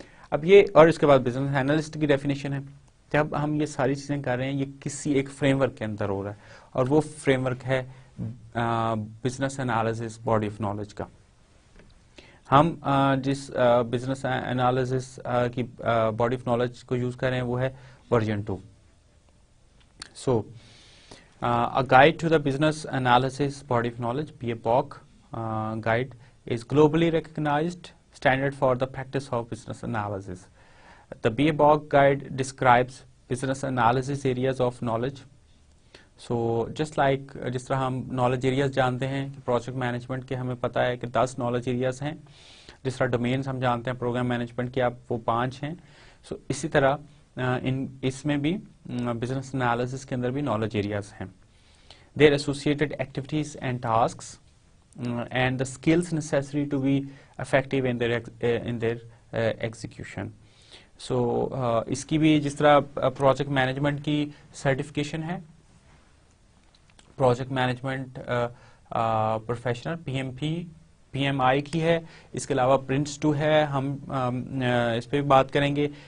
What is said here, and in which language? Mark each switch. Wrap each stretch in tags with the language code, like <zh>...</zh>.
<ur>اب یہ, اور اس کے بعد بزنس اینالسٹ کی ڈیفینیشن ہے. جب ہم یہ ساری چیزیں کر رہے ہیں یہ کسی ایک فریم ورک کے اندر ہو رہا ہے, اور وہ فریم ورک ہے business analysis body of knowledge کا. ہم جس بزنس انالیسس کی باڈی آف نالج کو یوز کر رہے ہیں وہ ہے version 2.</ur> <en>So a guide to the business analysis body of knowledge, BABOK guide is globally recognized standard for the practice of business analysis. The BABOK guide describes business analysis areas of knowledge.</en> <ur>So just like جس طرح ہم knowledge areas جانتے ہیں کہ project management کے ہمیں پتا ہے کہ 10 knowledge areas ہیں, جس طرح domains ہم جانتے ہیں program management کے آپ وہ 5 ہیں. So اسی طرح اس میں بھی بزنس انالیسس کے اندر بھی نالج ایریاز ہیں.</ur> <en>Their associated activities and tasks and the skills necessary to be effective in their execution.</en> <ur>So اس کی بھی جس طرح پروجیکٹ مینجمنٹ کی سرٹیفکیشن ہے, پروجیکٹ مینجمنٹ پروفیشنل PMI کی ہے, اس کے علاوہ PRINCE2 ہے, ہم اس پہ بھی بات کریں گے.</ur>